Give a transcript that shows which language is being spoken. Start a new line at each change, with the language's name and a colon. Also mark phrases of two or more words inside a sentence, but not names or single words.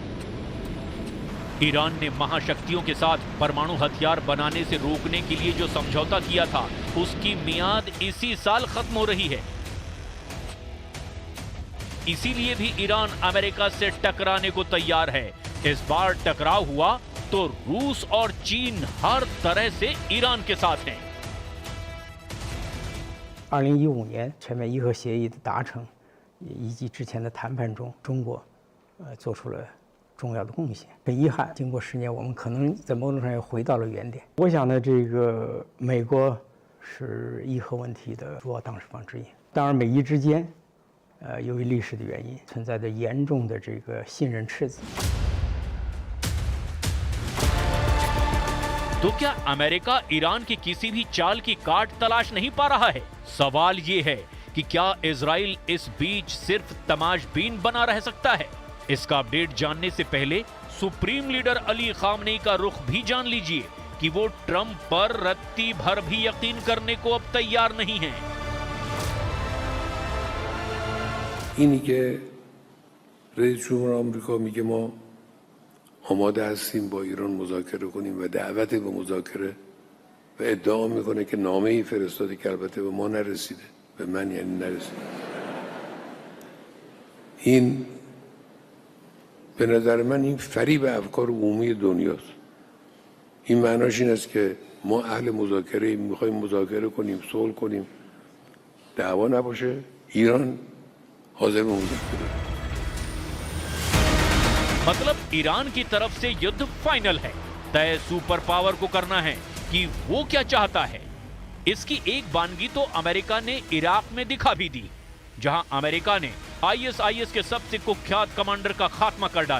Hindi: ईरान ने महाशक्तियों के साथ परमाणु हथियार बनाने से रोकने के लिए जो समझौता किया था, उसकी मियाद इसी साल खत्म हो रही है। इसीलिए भी ईरान अमेरिका से टकराने को तैयार है। इस बार टकराव हुआ तो रूस और चीन हर तरह से ईरान के साथ हैं।
Chinese: 2015 年全面伊核协议的达成，以及之前的谈判中，中国做出了重要的贡献。很遗憾，经过10年，我们可能在某种上又回到了原点。我想呢，这个美国是伊核问题的主要当事方之一。当然，美伊之间，由于历史的原因，存在着严重的这个信任赤字。
Hindi: तो क्या अमेरिका ईरान की किसी भी चाल की काट तलाश नहीं पा रहा है? सवाल ये है कि क्या इजराइल इस बीच सिर्फ तमाशबीन बना रह सकता है? इसका अपडेट जानने से पहले
English: supreme leader
Hindi: अली खामनेई का रुख भी जान लीजिए कि वो ट्रंप पर रत्ती भर भी यकीन करने को अब तैयार नहीं है।
Persian: اینی که رئیس جمهور آمریکا میگه ما آماده هستیم با ایران مذاکره کنیم و دعوت به مذاکره و ادعا میکنه که نامه‌ای فرستاده که البته به ما نرسیده به من یعنی نرسید. این به نظر من این فریب افکار عمومی دنیاست. این معناش این است که ما اهل مذاکره میخوایم مذاکره کنیم، صلح کنیم، دعوا نباشه. ایران حاضر به مذاکره.
Hindi: मतलब ईरान की तरफ से युद्ध फाइनल है। तय
English: super power
Hindi: को करना है कि वो क्या चाहता है। इसकी एक वानगी तो अमेरिका ने इराक में दिखा भी दी, जहां अमेरिका ने आईएसआईएस के सबसे कुख्यात कमांडर का खात्मा कर डाला।